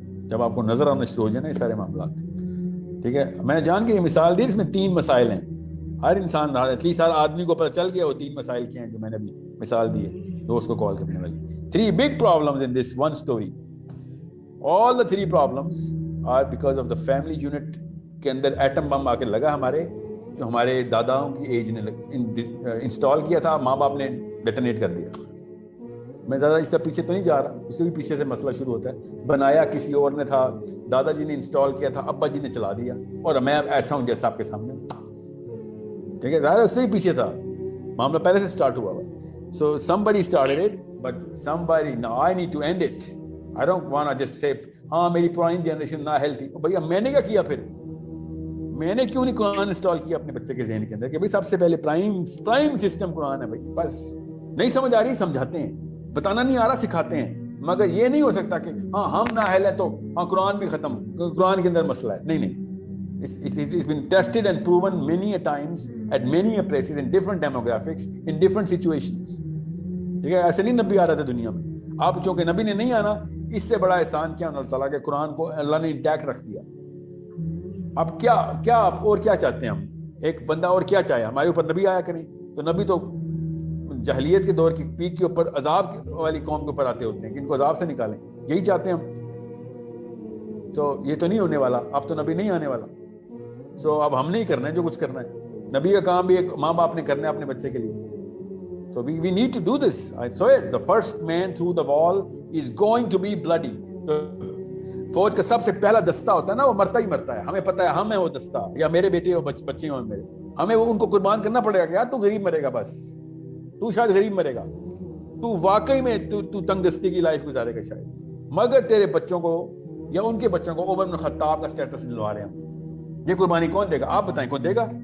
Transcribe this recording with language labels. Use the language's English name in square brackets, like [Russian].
[Hindi] जब आपको नजर आना शुरू हो जाए ना ये सारे मामलात, ठीक है. मैं जान के ये मिसाल दी, इसमें 3 मसाइल हैं. हर इंसान एटलीस्ट हर आदमी को पता चल गया वो 3 मसाइल क्या हैं जो मैंने अभी मिसाल दी है दोस्त को कॉल करने वाली. [English] 3 big problems in this one story. All the 3 problems are because of the family unit [Hindi] के अंदर एटम बम आके लगा हमारे, जो हमारे दादाओं की एज ने इंस्टॉल किया था, माँ बाप ने डेटोनेट कर दिया. मैं ज़्यादा इससे पीछे तो नहीं जा रहा, उससे भी पीछे से मसला शुरू होता है. बनाया किसी और ने था, दादाजी ने इंस्टॉल किया था, अब्बा जी ने चला दिया, और मैं ऐसा हूँ जैसा आपके सामने, ठीक है. ज़्यादा उससे भी पीछे था, मामला पहले से स्टार्ट हुआ हुआ. [English] So somebody started it, but somebody now I need to end it. I don't want to just say [Hindi] हाँ मेरी पुरानी जनरेशन ना हेल्थी. भैया मैंने क्या किया फिर? मैंने क्यों नहीं कुरान इंस्टॉल किया अपने बच्चे के जहन के अंदर कि भाई सबसे पहले प्राइम सिस्टम कुरान है भाई. बस नहीं समझ आ रही समझाते हैं, बताना नहीं आ रहा सिखाते हैं. मगर ये नहीं हो सकता कि हाँ हम नाअहल है तो हाँ कुरान भी खत्म, कुरान के अंदर मसला है. [English] नहीं, it's been tested and proven many a times at many a places in different demographics in different situations. [Hindi] ठीक है, ऐसे नहीं नबी आ रहे थे दुनिया में. आप चूंकि नबी ने नहीं आना, इससे बड़ा एहसान क्या अल्लाह ताला के कुरान को अल्लाह ने इंटैक्ट रख दिया. अब क्या आप और क्या चाहते हैं? हम एक बंदा और क्या चाहे? हमारे ऊपर नबी आया करें, तो नबी तो जहलियत के दौर की पीक के ऊपर अजाब वाली कौम के ऊपर आते होते हैं कि इनको अजाब से निकालें. यही चाहते हैं हम. तो ये तो नहीं होने वाला, अब तो नबी नहीं आने वाला. सो अब हमने ही करना है जो कुछ करना है. नबी का काम भी एक माँ बाप ने करना है अपने बच्चे के लिए. [English] So we need to do this. I saw it. The first man through the wall is going to be bloody. [Hindi] तो फौज का सबसे पहला दस्ता होता है ना, वो मरता ही मरता है. हमें पता है हम है वो दस्ता, या मेरे बेटे हो बच्चे हो मेरे, हमें वो उनको कुर्बान करना पड़ेगा कि यार तू गरीब मरेगा, बस तू शायद गरीब मरेगा, तू वाकई में तू तंगदस्ती की लाइफ गुजारेगा शायद, मगर तेरे बच्चों को या उनके बच्चों को उमर इब्न खत्ताब का स्टेटस दिलवा रहे हैं. ये कुर्बानी कौन देगा? आप बताएं कौन देगा?